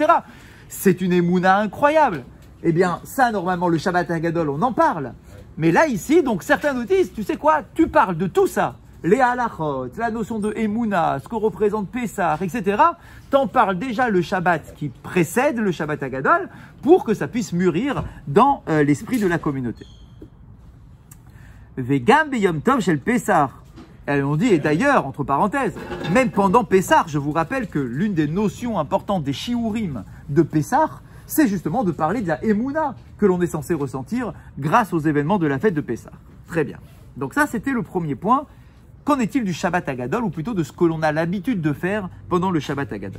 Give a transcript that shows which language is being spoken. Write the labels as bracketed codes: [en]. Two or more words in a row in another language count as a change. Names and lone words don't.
[fr] C'est une émouna incroyable. Eh bien, ça, normalement, le Shabbat Hagadol, on en parle. Mais là, ici, donc, certains nous disent, tu sais quoi, tu parles de tout ça. Les halachot, la notion de Emouna, ce que représente Pessah, etc. T'en parles déjà le Shabbat qui précède le Shabbat Hagadol pour que ça puisse mûrir dans l'esprit de la communauté. [he] וגם ביום טוב של פסח. [fr] On dit, et d'ailleurs, entre parenthèses, même pendant Pessah, je vous rappelle que l'une des notions importantes des shiurim de Pessah, c'est justement de parler de la Emouna. que l'on est censé ressentir grâce aux événements de la fête de Pessah. Très bien. Donc ça, c'était le premier point. Qu'en est-il du Shabbat Agadol, ou plutôt de ce que l'on a l'habitude de faire pendant le Shabbat Agadol?